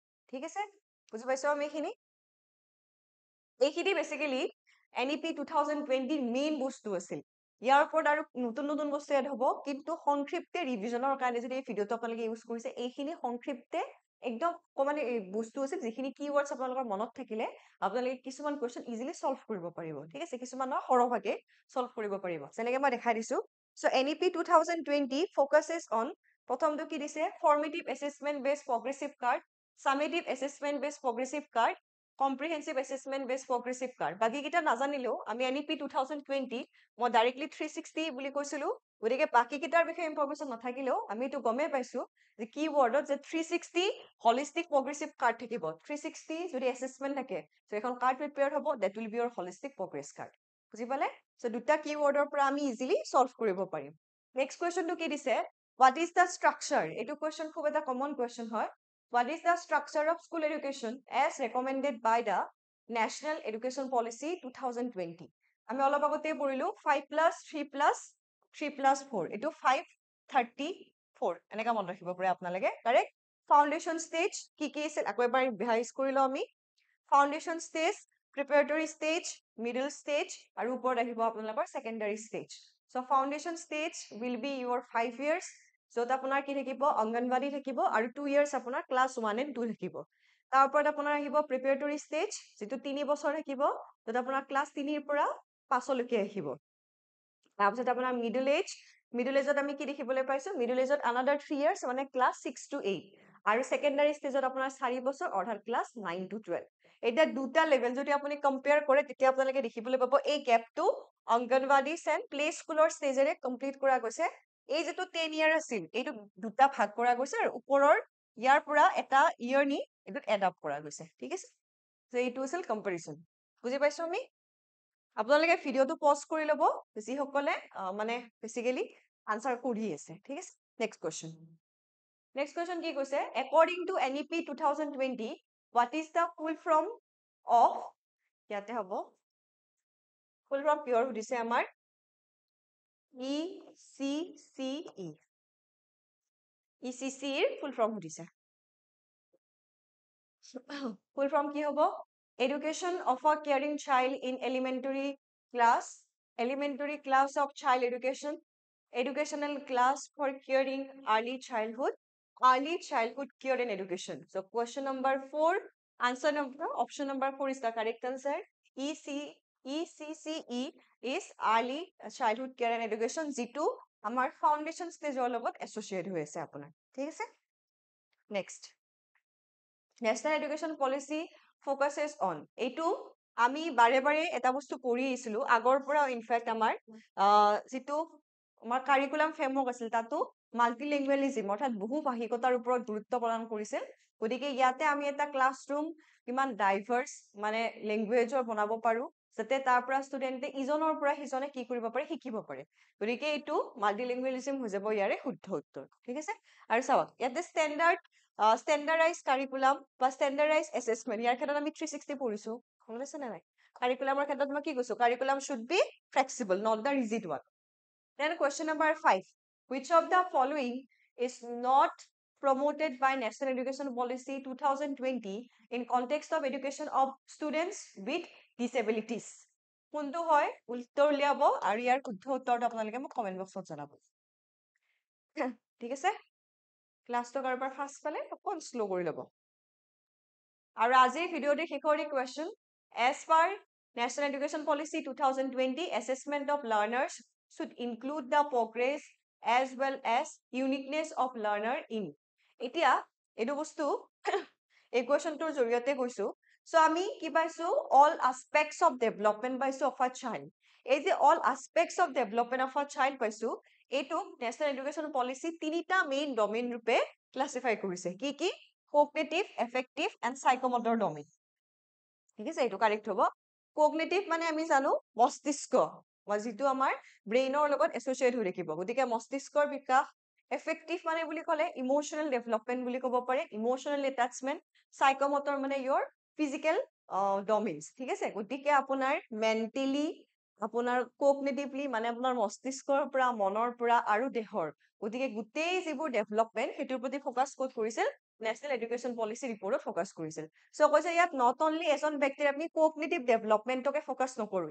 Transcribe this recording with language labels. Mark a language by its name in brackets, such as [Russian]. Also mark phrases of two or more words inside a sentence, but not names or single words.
[Assamese] ঠিক আছে বুজি পাইছো আমি এইখিনি বেসিক্যালি NEP 2020 মেইন বস্তু আছিল ইয়াৰ ওপৰত আৰু নতুন বস্তু এড হ'ব কিন্তু সংক্ষিপ্তে ৰিভিজনৰ কাৰণে যদি এই ভিডিওটো আপোনালোকে ইউজ কৰিছে এইখিনি সংক্ষিপ্তে একদম কমানে বস্তু আছিল যিখিনি কিৱৰ্ডছ আপোনালোকৰ মনত থাকিলে আপোনালোকে কিছুমান [English] question easily solve [Assamese] কৰিব পাৰিব ঠিক আছে কিছুমানৰ সৰহভাগে সলভ কৰিব পাৰিব যেনেকৈ মই দেখাই দিছো [English] so NEP 2020 focuses on [Assamese] প্ৰথমটো কি দিছে [English] formative assessment based progressive card summative assessment based progressive card comprehensive assessment based progressive card [Assamese] বাকি কিটা নাজানিলেও আমি NEP 2020 মই ডাইৰেক্টলি 360 বুলি কৈছিলো গতিকে বাকি কিটাৰ বিষয়ে ইনফৰমেশন নাথাকিলেও আমি এটো গমে পাইছো যে কিৱৰ্ডত যে [English] 360 holistic progressive card [Assamese] থাকিব 360 যদি assessment থাকে সো এখন কাৰ্ড প্ৰিপেয়াৰ হ'ব [English] that will be your holistic progress card [Assamese] বুজি পালে সো দুটা কিৱৰ্ডৰ পৰা আমি [English] easily solve [Assamese] কৰিব পাৰিম [English] next questionটো [Assamese] কি দিছে [English] what is the structure [Assamese] এটো কোৱেশ্চন খুব এটা কমন কোৱেশ্চন হয় [English] What is the structure of school education as recommended by the National Education Policy 2020? [Assamese] আমি অলপ আগতে পঢ়িলো 5+3+3+4 এটো 534 এনেকা মন ৰাখিব পাৰে আপোনালোকে [English] correct foundation stage [Assamese] কি আছিল আকৌ এবাৰ ৰিভাইজ কৰিলো আমি [English] foundation stage preparatory stage middle stage [Assamese] আৰু ওপৰত আহিব আপোনালোকৰ [English] secondary stage so foundation stage will be your 5 years [Assamese] যত আপোনাৰ কি থাকিব অঙ্গনবাড়ী থাকিব আৰু 2 ইয়াৰ্স আপোনাৰ [English] class 1 and 2 [Assamese] থাকিব তাৰ ওপৰত আপোনাৰ আহিব [English] preparatory stage [Assamese] যেটো 3 বছৰ থাকিব যত আপোনাৰ ক্লাস 3 ৰ পৰা 5 লৈকে আহিব তাৰপিছত আপোনাৰ [English] middle ageত [Assamese] আমি কি দেখিবলৈ পাইছো [English] middle ageত another 3 years [Assamese] মানে [English] class 6 to 8 [Assamese] আৰু [English] secondary stageত [Assamese] আপোনাৰ 4 বছৰ অৰ্থাৎ [English] class 9 to 12 [Assamese] এটা দুটা লেভেল যদি আপুনি কম্পেয়াৰ কৰে তেতিয়া আপোনালোকে দেখিবলৈ পাব এই গ্যাপটো অঙ্গনবাড়ী [English] and play schoolৰ [Assamese] ষ্টেজেৰে কমপ্লিট কৰা গৈছে এই যেটো 10 ইয়াৰ আছিল এইটো দুটা ভাগ কৰা গৈছে আৰু ওপৰৰ ইয়াৰ পৰা এটা ইয়াৰ নি এটো [English] add up [Assamese] কৰা গৈছে ঠিক আছে যে এইটো আছিল কম্পাৰিজন বুজি পাইছো আমি আপোনালোকে ভিডিওটো পজ কৰি লব যি সকলে মানে [English] basically answer [Assamese] কৰি আছে ঠিক আছে [English] next question [Assamese] কি কৈছে [English] according to NEP 2020 what is the full form of [Assamese] ইয়াতে হ'ব [English] full form pure [Assamese] সুধিছে আমাৰ ECCE ECC ৰ [English] full form [Assamese] সুধিছে [English] full form [Assamese] কি হ'ব [English] education of a caring child in elementary class of child educational class for caring early childhood care and education so question number 4 answer number option number 4 is the correct answer ECCE is early childhood care [Assamese] and education যেটো আমাৰ ফাউন্ডেশন ষ্টেজৰ লগত এসোসিয়েট হৈ আছে আপোনাৰ ঠিক আছে নেক্সট [English] National Education Policy focuses on [Assamese] এইটো আমি বাৰে বাৰে এটা বস্তু পঢ়ি আহিছিলো আগৰ পৰা ইনফ্যাক্ট আমাৰ যেটো আমাৰ [English] curriculum framework [Assamese] আছিল তাতো মাল্টিলিঙ্গুয়ালিজম অৰ্থাৎ বহুভাষিকতাৰ ওপৰত গুৰুত্ব প্ৰদান কৰিছিল গতিকে ইয়াতে আমি এটা ক্লাছৰুম কিমান ডাইভাৰ্স মানে ল্যাঙ্গুৱেজৰ বনাব পাৰো যাতে তাৰ পৰা ষ্টুডেন্টে ইজনৰ পৰা সিজনে কি কৰিব পাৰে শিকিব পাৰে গতিকে এইটো মাল্টিলিঙ্গুয়ালিজম হৈ যাব ইয়াৰে শুদ্ধ উত্তৰ ঠিক আছে আৰু চাওক ইয়াতে [English] standardized curriculum [Assamese] বা [English] standardized assessment [Assamese] ইয়াৰ ক্ষেত্ৰত আমি 360 পঢ়িছো মনত আছে নে নাই কাৰিকুলামৰ ক্ষেত্ৰত মই কি কৈছো কাৰিকুলাম [English] should be flexible not the rigid one then question number 5 which of the following is not promoted by National Education Policy 2020 in context of education of students with disabilities [Assamese] কোনটো হয় উত্তৰ উলিয়াব আৰু ইয়াৰ শুদ্ধ উত্তৰটো আপোনালোকে মোক [English] comment boxত [Assamese] জনাব ঠিক আছে ক্লাসটো কাৰোবাৰ ফাৰ্স্ট পালে অকণ স্লো কৰি ল'ব আৰু আজিৰ ভিডিওতে শেষৰ কোৱেশ্চন [English] as per National Education Policy 2020 assessment of learners should include the progress as well as uniqueness of learner in [Assamese] এতিয়া এটো বস্তু এই কোৱেশ্চনটোৰ জৰিয়তে কৈছো সো আমি কি পাইছো [English] all aspects of development [Assamese] পাইছো [English] of a child [Assamese] এই যে [English] all aspects of development of a child [Assamese] পাইছো এইটো National Education Policy তিনিটা [English] main domain [Assamese] ৰূপে ক্লাসিফাই কৰিছে কি [English] cognitive affective and psychomotor domain [Assamese] ঠিক আছে এইটো কাৰেক্ট হ'ব cognitive মানে আমি জানো মস্তিষ্ক যিটো আমাৰ ব্ৰেইনৰ লগত এসোসিয়েট হৈ থাকিব গতিকে মস্তিষ্কৰ বিকাশ affective মানে বুলি ক'লে [English] emotional development [Assamese] বুলি ক'ব পাৰে [English] emotional attachment [Assamese] psychomotor মানে [English] your physical domains [Assamese] ঠিক আছে গতিকে আপোনাৰ মেন্টালি আপোনাৰ কগনিটিভলি মানে আপোনাৰ মস্তিষ্কৰ পৰা মনৰ পৰা আৰু দেহৰ গতিকে গোটেই যিবোৰ ডেভেলপমেন্ট হেতুৰ প্ৰতি ফোকাস ক'ত কৰিছিল [English] National Education Policyৰ [Assamese] ওপৰত ফ'কাছ কৰিছিল। চ' কৈছে ইয়াত [English] not only [Assamese] এজন ব্যক্তিৰ আমি [English] cognitive developmentকে [Assamese] ফ'কাছ নকৰোঁ।